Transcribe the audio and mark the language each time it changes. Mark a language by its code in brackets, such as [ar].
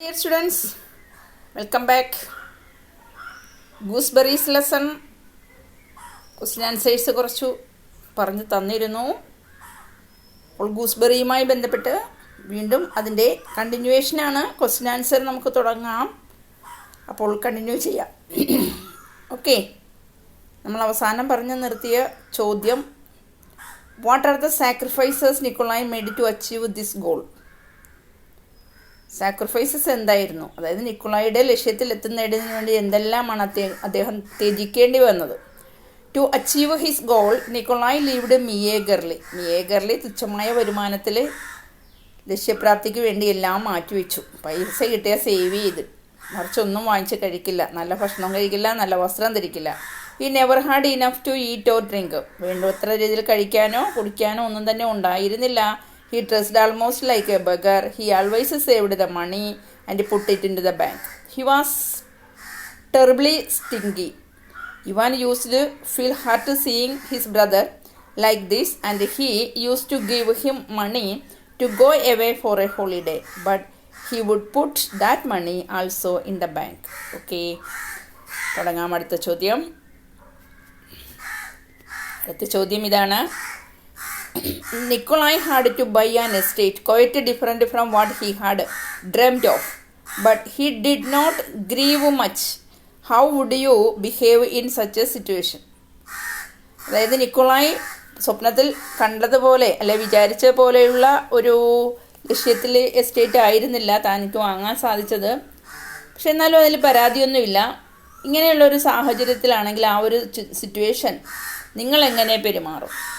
[en] Dear students, welcome back. Gooseberries lesson question answers [ml] കുറച്ചു പറഞ്ഞു തന്നിരുന്നു. അപ്പോൾ ഗൂസ്ബെറിയുമായി ബന്ധപ്പെട്ട് വീണ്ടും അതിൻ്റെ കണ്ടിന്യൂവേഷനാണ്. ക്വസ്റ്റ്യൻ ആൻസർ നമുക്ക് തുടങ്ങാം. അപ്പോൾ കണ്ടിന്യൂ ചെയ്യാം. ഓക്കെ, നമ്മൾ അവസാനം പറഞ്ഞു നിർത്തിയ ചോദ്യം, [en] What are the sacrifices Nikolai made to achieve this goal? [ml] Sacrifices എന്തായിരുന്നു? അതായത് നിക്കോളായിയുടെ ലക്ഷ്യത്തിൽ എത്തുന്നതിന് വേണ്ടി എന്തെല്ലാമാണ് അദ്ദേഹം ത്യജിക്കേണ്ടി വന്നത്? [en] to achieve his goal Nikolai lived meagrely [ml] തുച്ഛമായ വരുമാനത്തിൽ ലക്ഷ്യപ്രാപ്തിക്ക് വേണ്ടി എല്ലാം മാറ്റിവെച്ചു. പൈസ കിട്ടിയാൽ സേവ് ചെയ്ത്, മറിച്ചൊന്നും വാങ്ങിച്ച് കഴിക്കില്ല, നല്ല ഭക്ഷണം കഴിക്കില്ല, നല്ല വസ്ത്രം ധരിക്കില്ല. [en] he never had enough to eat or drink, [ml] വേണ്ടത്ര രീതിയിൽ കഴിക്കാനോ കുടിക്കാനോ ഒന്നും തന്നെ ഉണ്ടായിരുന്നില്ല. [en] He dressed almost like a beggar. He always saved the money and put it into the bank. He was terribly stingy. Ivan used to feel hurt seeing his brother like this, and he used to give him money to go away for a holiday. But he would put that money also in the bank. Okay. [ml] തുടങ്ങാം അടുത്ത ചോദ്യം. അടുത്ത ചോദ്യം ഇതാണ്. [en] Nikolai had to buy an estate quite different from what he had dreamt of, but he did not grieve much. How would you behave in such a situation? [ml] അതായത് Nikolai സ്വപ്നത്തിൽ കണ്ടതുപോലെ അല്ലെ വിചാരിച്ച പോലെയുള്ള ഒരു ലക്ഷ്യത്തിൽ എസ്റ്റേറ്റ് ആയിരുന്നില്ല തനിക്ക് വാങ്ങാൻ സാധിച്ചത്. പക്ഷെ എന്നാലും അതിൽ പരാതിയൊന്നുമില്ല. ഇങ്ങനെയുള്ളൊരു സാഹചര്യത്തിലാണെങ്കിൽ ആ ഒരു സിറ്റുവേഷൻ നിങ്ങൾ എങ്ങനെ പെരുമാറും?